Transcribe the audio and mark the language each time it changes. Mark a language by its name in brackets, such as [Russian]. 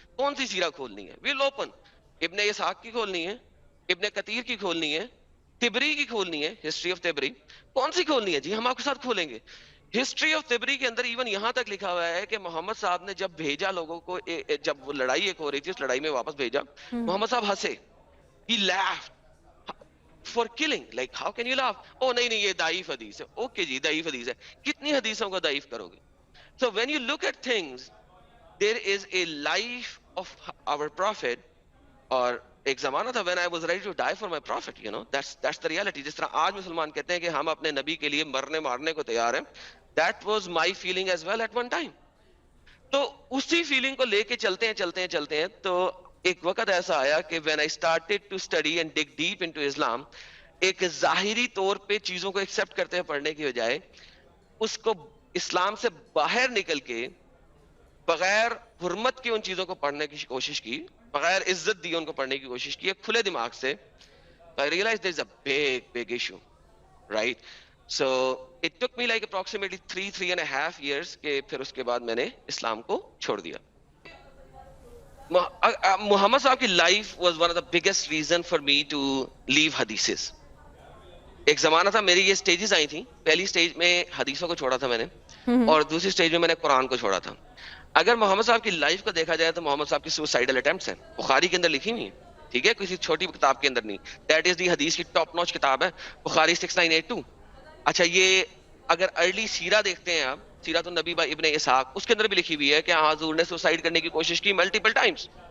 [Urdu] کون سی سیرہ کھولنی ہے؟ Well open. ابن اسحاق کی کھولنی ہے, ابن کثیر کی کھولنی ہے, تبری کی کھولنی ہے, ہسٹری آف تبری کون سی کھولنی ہے؟ جی ہم آپ کے ساتھ کھولیں گے. ہسٹری آف تبری کے اندر ایون یہاں تک لکھا ہوا ہے کہ محمد صاحب نے جب بھیجا لوگوں کو, جب وہ لڑائی ایک ہو رہی تھی, اس لڑائی میں واپس بھیجا, محمد صاحب ہنسے, [English] he laughed for killing. Like how can you laugh? [Urdu] Oh نہیں یہ ضعیف حدیث ہے. اوکے جی ضعیف حدیث ہے, کتنی حدیثوں کو ضعیف کرو گے؟ [English] So when you look at things, there is a life of our prophet, [Urdu] اور ایک زمانہ تھا [English] when I was ready to die for my prophet, you know, that's the reality. [Urdu] جس طرح آج مسلمان کہتے ہیں کہ ہم اپنے نبی کے لیے مرنے مارنے کو تیار ہیں, [English] that was my feeling as well at one time. [Urdu] تو اسی فیلنگ کو لے کے چلتے ہیں تو ایک وقت ایسا آیا کہ [English] when I started to study and dig deep into Islam, [Urdu] ایک ظاہری طور پہ چیزوں کو ایکسپٹ کرتے ہیں پڑھنے کی بجائے, اس کو اسلام سے باہر نکل کے بغیر حرمت کے ان چیزوں کو پڑھنے کی کوشش کی, بغیر عزت دی ان کو پڑھنے کی کوشش کی, ایک کھلے دماغ سے. [English] I realized there is a big issue, right? So it took me like approximately 3.5 years [Urdu] کہ پھر اس کے بعد میں نے اسلام کو چھوڑ دیا. محمد صاحب کی life [English] was one of the biggest reason for me to leave [Urdu] حدیثز. ایک زمانہ تھا میری یہ سٹیجز آئی تھیں, پہلی سٹیج میں حدیثوں کو چھوڑا تھا میں نے, اور دوسری سٹیج میں نے قرآن کو چھوڑا تھا. اگر محمد صاحب کی لائف کو دیکھا جائے تو محمد صاحب کی سوسائڈل اٹیمپٹس ہیں, بخاری کے اندر لکھی ہوئی ہیں, ٹھیک ہے, کسی چھوٹی کتاب کے اندر نہیں. [English] that is the [Urdu] حدیث کی ٹاپ نوچ کتاب ہے بخاری 6982. اچھا یہ اگر ارلی سیرہ دیکھتے ہیں آپ, سیرت النبی بائی ابن اسحاق, اس کے اندر بھی لکھی ہوئی ہے کہ حضور نے سوسائڈ کرنے کی کوشش کی ملٹیپل ٹائمز.